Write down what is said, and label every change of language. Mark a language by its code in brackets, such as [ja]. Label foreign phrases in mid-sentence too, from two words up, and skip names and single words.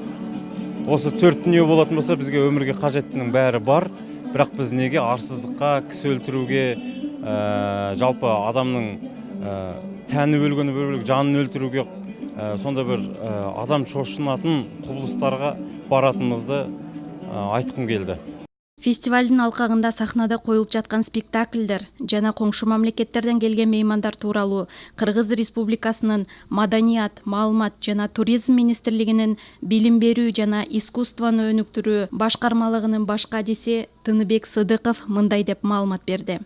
[kk] Осы 4 дүние болатын болса, бізге өмірге қажеттінің бәрі бар. Бірақ біз неге арсыздыққа, кісі өлтіруге, жалпы адамның тәні өлгені бөлек жанын өлтіруге, сонда бір адам шошынатын құбылыстарға баратынымызды айтқым келді. [ky] Фестивалдын алкагында сахнада коюлуп жаткан спектакльдер жана коңшу мамлекеттерден келген меймандар тууралуу Кыргыз Республикасынын Маданият, Маалымат жана Туризм министрлигинин Билим берүү жана искусствону өнүктүрүү башкармалыгынын баш кадиси Тыныбек Сыдыков мындай деп маалымат берди.